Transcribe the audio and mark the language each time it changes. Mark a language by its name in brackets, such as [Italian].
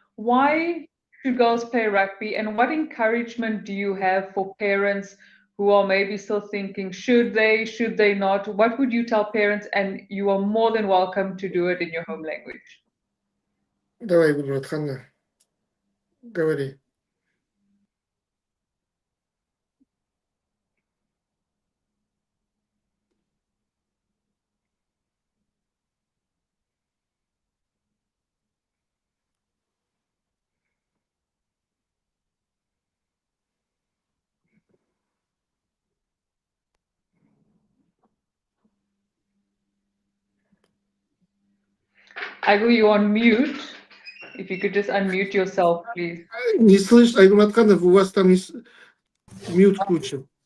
[English] Why should girls play rugby, and what encouragement do you have for parents who are maybe still thinking, should they not? What would you tell parents? And you are more than welcome to do it in your home language. [Russian] давай, Гульматханна, говори. [English] Aigul, you're on mute. If you could just unmute yourself, please. [Russian] Не слышно, Айгуматханов, у вас там мьют куча.